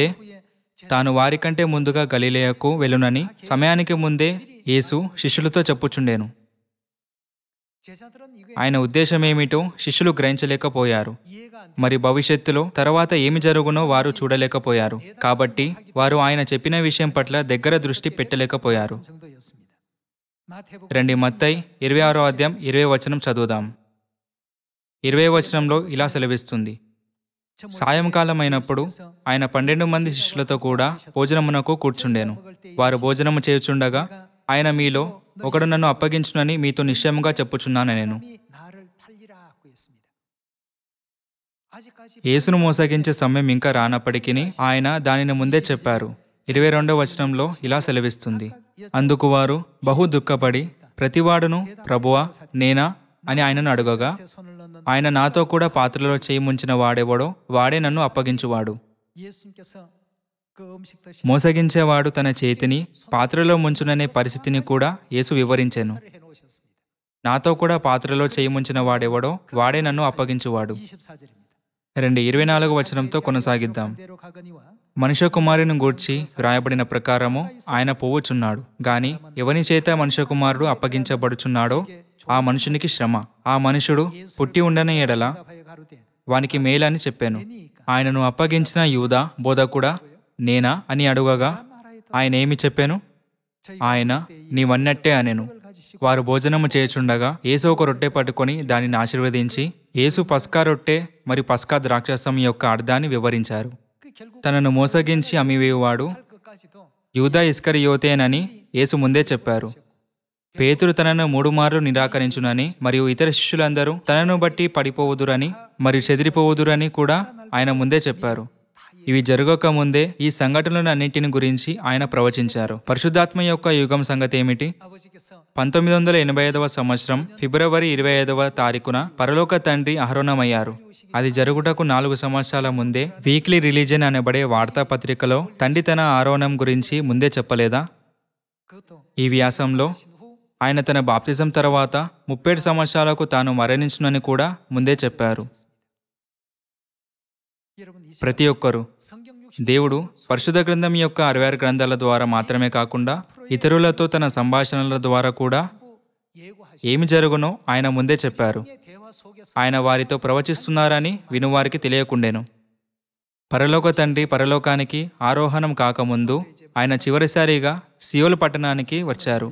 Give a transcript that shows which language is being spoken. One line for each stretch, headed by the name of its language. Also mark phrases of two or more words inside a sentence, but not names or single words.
Korean: 후에
Telugu: తాను వారికంటే ముందుగా గలిలయకు వెళ్ళునని సమయానికి ముందే యేసు శిష్యులతో చెప్పుచుండెను.
Korean: 제자들은 이게
Telugu: ఆయన ఉద్దేశమేమిటో శిష్యులు గ్రహించలేకపోయారు.
Korean: 이해가 안
Telugu: మరి భవిష్యత్తులో తర్వాత ఏమి జరుగునో వారు చూడలేకపోయారు. కాబట్టి వారు ఆయన చెప్పిన విషయం పట్ల దగ్గర దృష్టి పెట్టలేకపోయారు.
Korean: 되는 정도였습니다. 마태복음
Telugu: రండి మత్తయి 26వ అధ్యాయం 20వ వచనం చదువుదాం. 20వ వచనంలో ఇలా సెలవిస్తుంది. సాయంకాలం అయినప్పుడు ఆయన 12 మంది శిష్యులతో కూడా భోజనమునకు కూర్చుండెను. వారు భోజనము చేయుచుండగా ఆయన, మీలో ఒకడు నన్ను అప్పగించునని మీతో నిశ్చయముగా చెప్పుచున్నాను నేను.
Korean: 사람이 나를 팔리라고 했습니다. 아직까지
Telugu: యేసును మోసగించే సమయం ఇంకా రానప్పటికీ ఆయన దానిని ముందే చెప్పారు. 22వ వచనంలో ఇలా సెలవిస్తుంది. అందుకు వారు బహు దుఃఖపడి ప్రతివాడును ప్రభువా నేనా అని ఆయనను అడగగా,
Korean: 제 손을 넣는
Telugu: ఆయన నాతో కూడా పాత్రలో చేయి ముంచిన వాడెవడో వాడే నన్ను అప్పగించువాడు.
Korean: 예수님께서 그 음식 드시
Telugu: మోసగించేవాడు తన చేతిని పాత్రలో ముంచుననే పరిస్థితిని కూడా యేసు వివరించెను.
Korean: 해 놓으셨습니다.
Telugu: నాతో కూడా పాత్రలో చేయి ముంచిన వాడెవడో వాడే నన్ను అప్పగించువాడు.
Korean: 24절입니다.
Telugu: రండి 24వ వచనంతో కొనసాగిద్దాం.
Korean: 대로 가거니와
Telugu: మనుష్య కుమారుని గూర్చి వ్రాయబడిన ప్రకారము ఆయన పోవుచున్నాడు. గాని ఎవని చేత మనుష్య కుమారుడు అప్పగించబడుచున్నాడో ఆ మనుషునికి శ్రమ. ఆ మనుషుడు పుట్టి ఉండని ఎడల
Korean: 대답하여 가로되
Telugu: వానికి మేలని చెప్పాను.
Korean: 내니까
Telugu: ఆయనను అప్పగించిన యూదా బోధకుడా నేనా అని అడుగగా ఆయన ఏమి చెప్పాను? ఆయన నీవన్నట్టే అనెను. వారు భోజనము చేయుచుండగా యేసు ఒక రొట్టె పట్టుకొని దానిని ఆశీర్వదించి యేసు పస్కా రొట్టె మరియు పస్కా ద్రాక్షరసం యొక్క అర్థాన్ని వివరించారు.
Korean: 그 결국
Telugu: తనను మోసగించి అమ్మివేయువాడు
Korean: 할 것까지도
Telugu: యూదా ఇస్కరియోతేనని యేసు ముందే చెప్పారు. పేతురు తనను 3 మార్లు నిరాకరించునని మరియు ఇతర శిష్యులందరూ తనను బట్టి పడిపోవుదురని మరియు చెదిరిపోవుదురని కూడా ఆయన ముందే చెప్పారు. ఇవి జరగక ముందే ఈ సంఘటనలన్నింటిని గురించి ఆయన ప్రవచించారు. పరిశుద్ధాత్మ యొక్క యుగం సంగతి ఏమిటి?
Korean: 아버지께서
Telugu: 1985వ సంవత్సరం ఫిబ్రవరి 25వ తారీఖున పరలోక తండ్రి అహరోనమయ్యారు. అది జరుగుటకు 4 సంవత్సరాల ముందే వీక్లీ రిలీజన్ అనబడే వార్తాపత్రికలో తండ్రి తన ఆరోహణం గురించి ముందే చెప్పలేదా?
Korean: 그것도
Telugu: ఈ వ్యాసంలో ఆయన తన బాప్తిజం తర్వాత 37 సంవత్సరాలకు తాను మరణించునని కూడా ముందే చెప్పారు.
Korean: 여러분 이
Telugu: ప్రతి ఒక్కరూ
Korean: 성경 60
Telugu: దేవుడు పరిశుద్ధ గ్రంథం యొక్క 66 గ్రంథాల ద్వారా మాత్రమే కాకుండా ఇతరులతో తన సంభాషణల ద్వారా కూడా
Korean: 예고하시
Telugu: ఏమి జరుగునో ఆయన ముందే చెప్పారు.
Korean: 대화 속에서
Telugu: ఆయన వారితో ప్రవచిస్తున్నారని వినువారికి తెలియకుండెను. పరలోక తండ్రి పరలోకానికి ఆరోహణం కాకముందు ఆయన చివరిసారిగా సియోలు పట్టణానికి వచ్చారు.